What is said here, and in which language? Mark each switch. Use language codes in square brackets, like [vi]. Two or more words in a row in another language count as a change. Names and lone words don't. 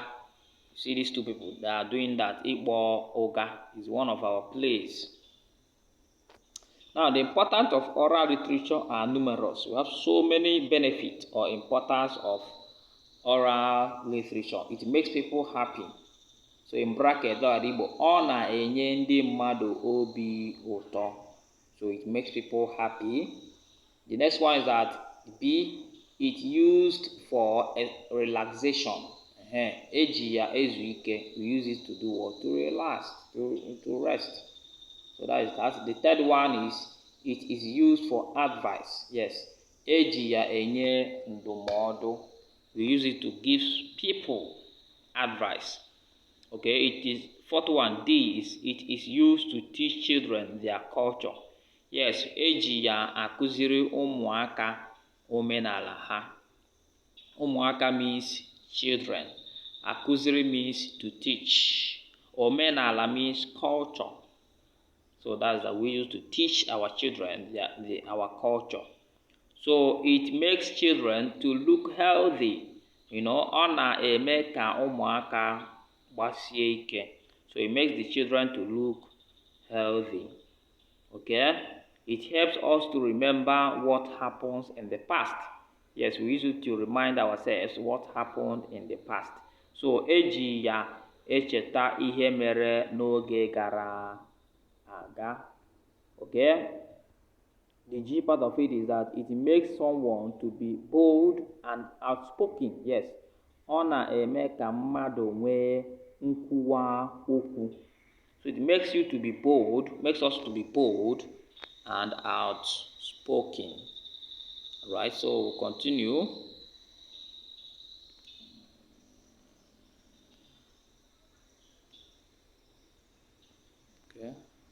[en] See these two people, they are doing that. Ikpo Oga is one of our plays. Now, the importance of oral literature are numerous. We have so many benefits or importance of oral literature. It makes people happy. So in bracket, [ig] ọ na-enye ndị mmadụ obi ụtọ. [en] So it makes people happy. The next one is that B, it's used for relaxation. [ig] Eji ya ezu ike. [en] We use it to do what? To relax, to rest. So that is that. The third one is it is used for advice. Yes. [ig] Eji ya enye ndụmọdụ. [en] We use it to give people advice. Okay, it is fourth one, D, is it is used to teach children their culture. Yes, [ig] eji ya akụziri ụmụaka omenala ha. [en] Ụmụaka means children. Akụziri means to teach. Omenala means culture. So that's that we use to teach our children our culture. So it makes children to look healthy. [ig] Ọ na-eme ka ụmụaka gbasie ike. [en] So it makes the children to look healthy. Okay? It helps us to remember what happens in the past. Yes, we use it to remind ourselves what happened in the past. [ig] So eji ya echeta ihe mere n'oge gara aga. [en] Okay? The G part of it is that it makes someone to be bold and outspoken. Yes. [ig] Ọ na-eme ka mmadụ nwee nkwuwa okwu. [en] So it makes you to be bold, makes us to be bold and outspoken. Alright, so we'll continue. Okay.